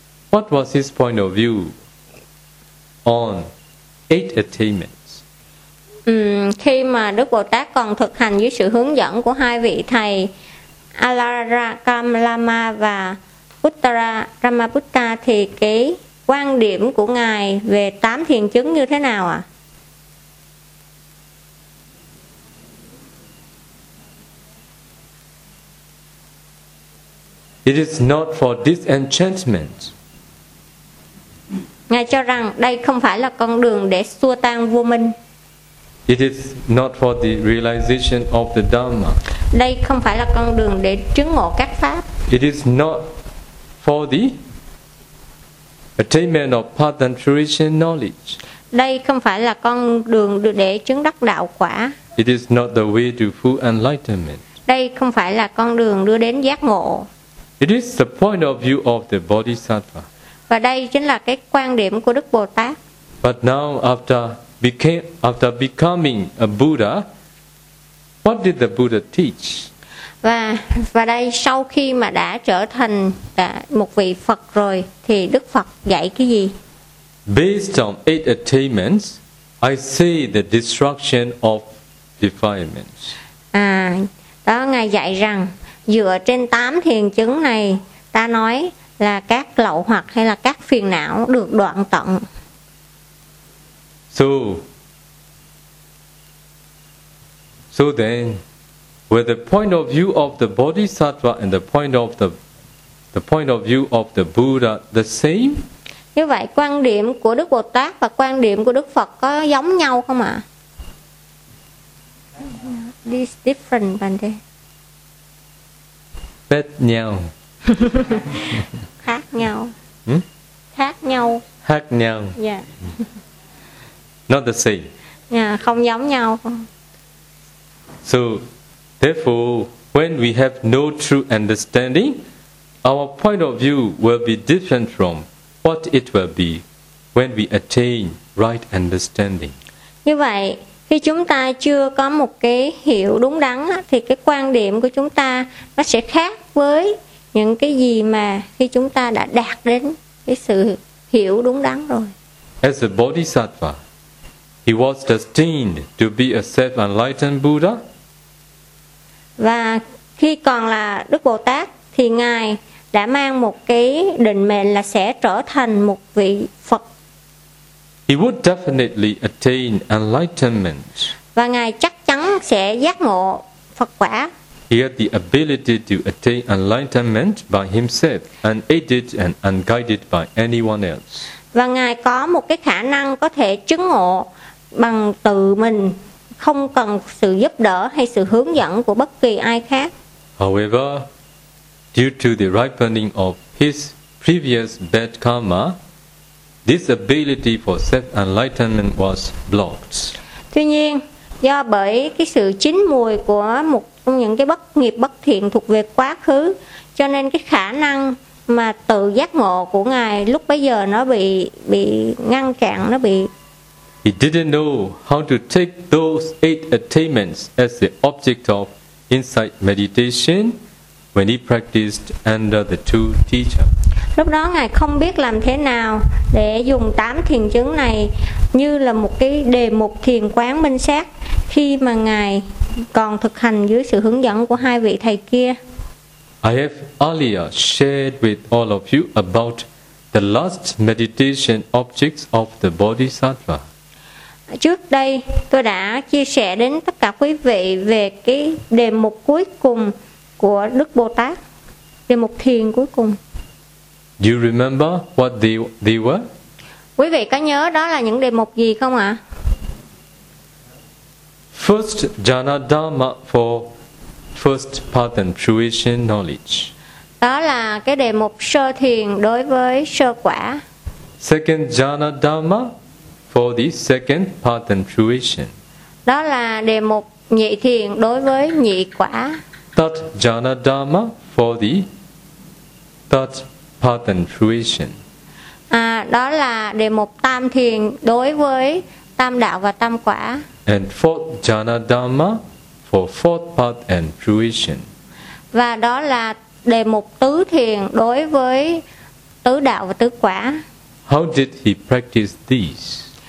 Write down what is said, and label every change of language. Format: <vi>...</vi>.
<en>What was his point of view on eight attainments?</en> <vi>Khi mà Đức Bồ Tát còn thực hành dưới sự hướng dẫn của hai vị thầy Alarakamlama và Uttara Ramaputta thì cái quan điểm của ngài về tám thiền chứng như thế nào ạ?</vi> <en>It is not for disenchantment.</en> <vi>Ngài cho rằng đây không phải là con đường để xua tan vô minh.</vi> <en>It is not for the realization of the Dharma.</en> <vi>Đây không phải là con đường để chứng ngộ các pháp.</vi> <en>It is not for the attainment of path and fruition knowledge.</en> <vi>Đây không phải là con đường để chứng đắc đạo quả.</vi> <en>It is not the way to full enlightenment.</en> <vi>Đây không phải là con đường đưa đến giác ngộ.</vi> <en>It is the point of view of the Bodhisattva.</en> <vi>Và đây chính là cái quan điểm của Đức Bồ Tát.</vi> <en>But now after becoming a Buddha, what did the Buddha teach?</en> <vi>Và đây sau khi mà đã trở thành một vị Phật rồi thì Đức Phật dạy cái gì?</vi> <en>Based on eight attainments, I see the destruction of defilements.</en> <vi>Đó ngài dạy rằng dựa trên tám thiền chứng này, ta nói là các lậu hoặc hay là các phiền não được đoạn tận.</vi> <en>So then, with the point of view of the Bodhisattva and the point of view of the Buddha the same?</en> <vi>Như vậy quan điểm của Đức Bồ Tát và quan điểm của Đức Phật có giống nhau không ạ?</vi> <en>This different than that.</en> <vi>Bet nhau. Khác nhau. Khác nhau. Khác nhau. Yeah.</vi> <en>Not the same.</en> <vi>Yeah, không giống nhau.</vi> <en>So, therefore, when we have no true understanding, our point of view will be different from what it will be when we attain right understanding.</en> <vi>Như vậy, khi chúng ta chưa có một cái hiểu đúng đắn thì cái quan điểm của chúng ta nó sẽ khác với những cái gì mà khi chúng ta đã đạt đến cái sự hiểu đúng đắn rồi.</vi> <en>As a Bodhisattva, he was destined to be a self-enlightened Buddha.</en> <vi>Và khi còn là Đức Bồ Tát thì ngài đã mang một cái định mệnh là sẽ trở thành một vị Phật.</vi> <en>He would definitely attain enlightenment.</en> <vi>Và ngài chắc chắn sẽ giác ngộ Phật quả.</vi> <en>He had the ability to attain enlightenment by himself, unaided and unguided by anyone else.</en> <vi>Và ngài có một cái khả năng có thể chứng ngộ bằng tự mình, không cần sự giúp đỡ hay sự hướng dẫn của bất kỳ ai khác.</vi> <en>However, due to the ripening of his previous bad karma, this ability for self-enlightenment was blocked.</en> <vi>Tuy nhiên, do bởi cái sự chín mùi của một trong những cái bất nghiệp bất thiện thuộc về quá khứ, cho nên cái khả năng mà tự giác ngộ của ngài lúc bấy giờ nó bị ngăn cản, nó bị.</vi> <en>He didn't know how to take those eight attainments as the object of insight meditation when he practiced under the two teachers.</en> <vi>Lúc đó ngài không biết làm thế nào để dùng tám thiền chứng này như là một cái đề mục thiền quán minh sát khi mà ngài còn thực hành dưới sự hướng dẫn của hai vị thầy kia.</vi> <en>I have earlier shared with all of you about the last meditation objects of the Bodhisattva.</en> <vi>Trước đây tôi đã chia sẻ đến tất cả quý vị về cái đề mục cuối cùng của Đức Bồ Tát, đề mục thiền cuối cùng.</vi> <en>Do you remember what they were?</en> <vi>Quý vị có nhớ đó là những đề mục gì không ạ?</vi> <en>First jhana dharma for first path and fruition knowledge.</en> <vi>Đó là cái đề mục sơ thiền đối với sơ quả.</vi> <en>Second jhana dharma for the second path and fruition.</en> <vi>Đó là đề mục nhị thiền đối với nhị quả.</vi> <en>Third jhana dharma for the third path and fruition.</en> <vi>Đó là đề mục tam thiền đối với tam đạo và tam quả.</vi> <en>And fourth jhana dharma for fourth path and fruition.</en> <vi>Và đó là đề mục tứ thiền đối với tứ đạo và tứ quả.</vi> <en>How did he practice these?</en>